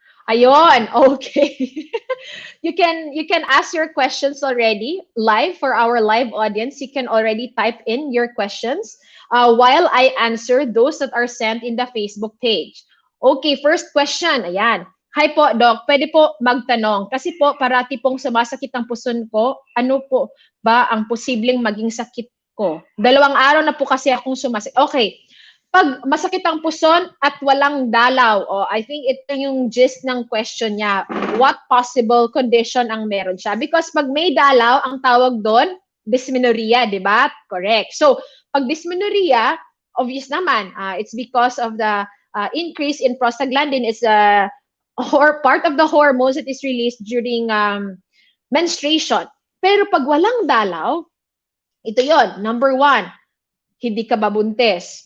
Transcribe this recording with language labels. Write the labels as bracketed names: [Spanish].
[English] Ayon, okay. You can ask your questions already live for our live audience. You can already type in your questions while I answer those that are sent in the Facebook page. Okay, first question. [Filipino] Ayan. Hi po, Doc. Pwede po magtanong. Kasi po, parati pong sumasakit ang puson ko. Ano po ba ang posibleng maging sakit ko? 2 araw na po kasi akong sumasakit. Okay. Pag masakit ang puson at walang dalaw, I think ito yung gist ng question niya. [English] What possible condition [Filipino] ang meron siya? Because pag may dalaw, ang tawag doon, dysmenorrhea, di ba? Correct. [English] So, pag dysmenorrhea, obvious naman, it's because of the increase in prostaglandin. It's or part of the hormones that is released during menstruation. [Filipino] Pero pag walang dalaw, ito yon. Number 1, hindi ka babuntis.